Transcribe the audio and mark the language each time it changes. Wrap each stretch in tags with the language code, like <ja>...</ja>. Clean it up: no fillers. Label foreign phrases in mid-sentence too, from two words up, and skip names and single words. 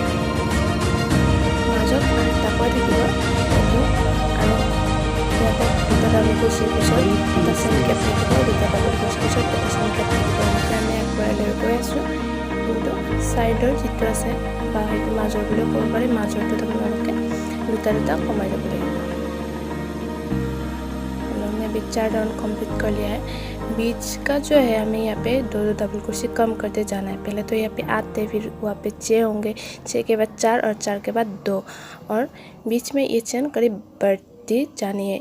<as>মাজত 8টা কৈ থাকিব কিন্তু আৰু ইয়াতে 2টা</as> <en>double crochet</en> <as>পিছত এটা</as> <en>chain cap</en> <as>থাকিব, 2টা</as> <en>double crochet</en> <as>পিছত এটা</as> <en>chain cap</en> <as>থাকিব। এনেকৈ আমি আগবঢ়াই লৈ গৈ আছোঁ। কিন্তু ছাইডৰ যিটো আছে বা সেইটো মাজৰ বুলিও ক'ব পাৰি, মাজৰটোত আপোনালোকে 2টা কমাই ল'ব লাগিব।</as> <hi>अभी 4</hi> <en>round complete</en> <hi>कर लिया है। बीच का जो है हमें यहाँ पे 2</hi> <en>double crochet</en> <hi>कम करते जाना है। पहले तो यहाँ पे 8 थे, फिर वहाँ पे 6 होंगे, 6 के बाद 4 और 4 के बाद 2 और बीच में ये चेन करीब बढ़ती जानी है।</hi>